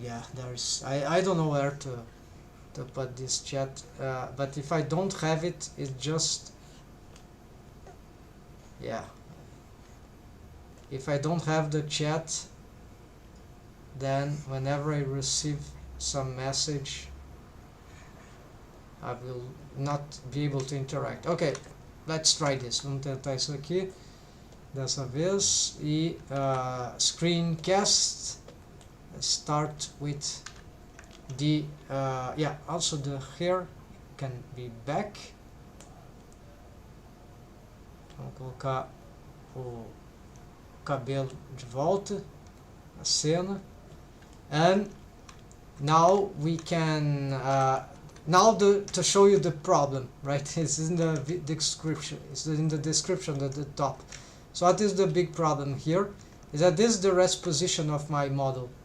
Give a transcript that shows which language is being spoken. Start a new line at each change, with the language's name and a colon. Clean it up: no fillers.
English: Yeah, there's I don't know where to put this chat, but if I don't have it, it just, yeah, if I don't have the chat, then whenever I receive some message, I will not be able to interact. Okay, let's try this.
Portuguese: Vamos tentar isso aqui dessa vez. E screencast.
English: Let's start with the yeah, also the hair can be back.
Portuguese: Vamos colocar o cabelo de volta na cena.
English: And now we can to show you the problem, right? It's in the description. It's in the description at the top. So what is the big problem here? Is that this is the rest position of my model.